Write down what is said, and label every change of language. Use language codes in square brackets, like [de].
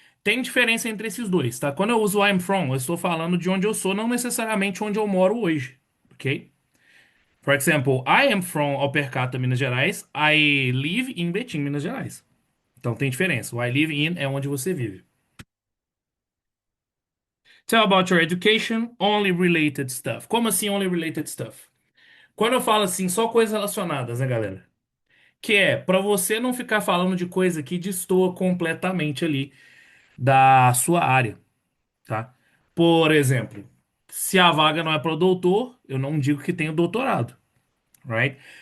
[pt] Tem diferença entre esses dois, tá? Quando eu uso [en] I'm from, [pt] eu estou falando de onde eu sou, não necessariamente onde eu moro hoje, ok? [en] For example, I am from Alpercata, Minas Gerais. I live in Betim, Minas Gerais. [pt] Então tem diferença. O [en] I live in [pt] é onde você vive. [en] Tell about your education, only related stuff. [pt] Como assim [en] only related stuff? [pt] Quando eu falo assim, só coisas relacionadas, né, galera? Que é pra você não ficar falando de coisa que destoa completamente ali da sua área. Tá? Por exemplo, se a vaga não é para o doutor, eu não digo que tenho doutorado, right?